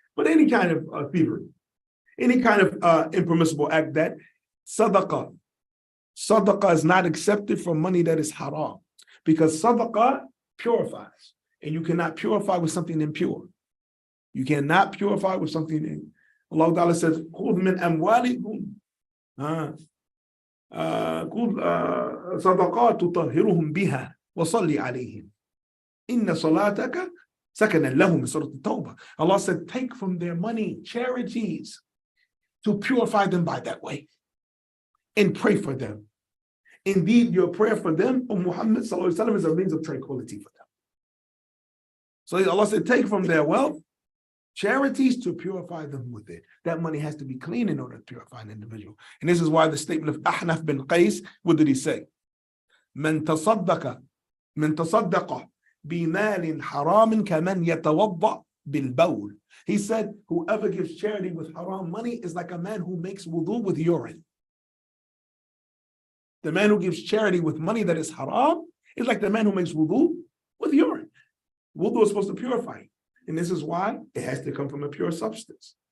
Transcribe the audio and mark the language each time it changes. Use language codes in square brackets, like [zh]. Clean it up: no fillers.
[en] But any kind of thievery, any kind of impermissible act, that sadaqah is not accepted from money that is haram, because sadaqah purifies, and you cannot purify with something impure. You cannot purify with something. Allah Ta'ala says, [ar] خُذْ مِنْ أَمْوَالِكُمْ صَدَقَاتُ تُطَهِّرُهُمْ بِهَا وَصَلِّ عَلَيْهِمْ إِنَّ صَلَاتَكَ سَكَنًا لَهُمْ. [en] Surah At-Tawbah. Allah said, take from their money charities to purify them by that way, and pray for them. Indeed, your prayer for them, Muhammad sallallahu alaihi wasallam, is a means of tranquility for them. So Allah said, take from their wealth charities to purify them with it. That money has to be clean in order to purify an individual. And this is why the statement of Ahnaf bin Qais, what did he say? [ar] من تصدق بمال حرام كمن يتوضأ بالبول. [en] He said, whoever gives charity with haram money is like a man who makes wudu with urine. The man who gives charity with money that is haram is like the man who makes wudu with urine. Wudu is supposed to purify. And this is why it has to come from a pure substance.